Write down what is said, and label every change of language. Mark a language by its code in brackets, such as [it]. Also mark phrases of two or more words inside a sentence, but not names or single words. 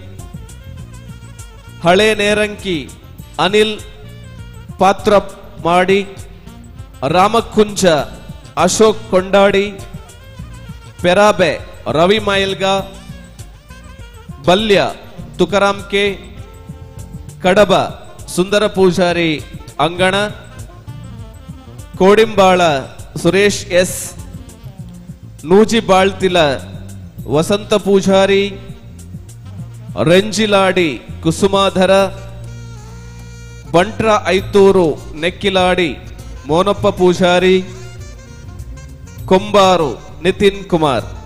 [tcy] ಹಳೆ ನೇರಂಕಿ ಅನಿಲ್ ಪಾತ್ರ ಮಾಡಿ ರಾಮಕುಂಜ ಅಶೋಕ್ ಕೊಂಡಾಡಿ ಪೆರಾಬೆ ರವಿ ಮೈಲ್ಗ ಬಲ್ಯ ತುಕಾರಾಮ್ ಕೆ ಕಡಬ ಸುಂದರ ಪೂಜಾರಿ ಅಂಗಣ ಕೋಡಿಂಬಾಳ ಸುರೇಶ್ ಎಸ್ ನೂಜಿಬಾಳ್ತಿಲ ವಸಂತ ಪೂಜಾರಿ ರೆಂಜಿಲಾಡಿ ಕುಸುಮಾಧರ ಬಂಟ್ರ ಐತೂರು ನೆಕ್ಕಿಲಾಡಿ ಮೋನಪ್ಪ ಪೂಜಾರಿ ಕೊಂಬಾರು ನಿತಿನ್ ಕುಮಾರ್.